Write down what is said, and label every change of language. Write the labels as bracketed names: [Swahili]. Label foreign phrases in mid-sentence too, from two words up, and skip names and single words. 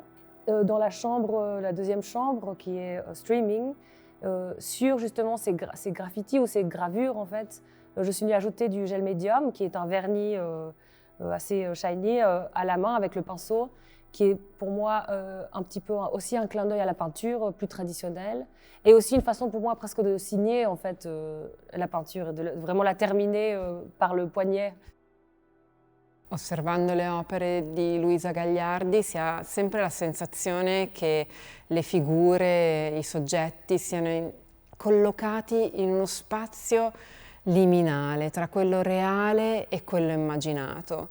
[French] Dans la chambre, la deuxième chambre, qui est streaming, sur justement ces graffitis ou ces gravures, en fait, je suis venue ajouter du gel médium, qui est un vernis assez shiny à la main avec le pinceau, qui est pour moi un petit peu aussi un clin d'œil à la peinture plus traditionnelle, et aussi une façon pour moi presque de signer en fait la peinture, de vraiment la terminer par le poignet. [Italian] Osservando le opere di Luisa Gagliardi si ha sempre la sensazione che le figure, i soggetti siano collocati in uno spazio liminale tra quello reale e quello immaginato.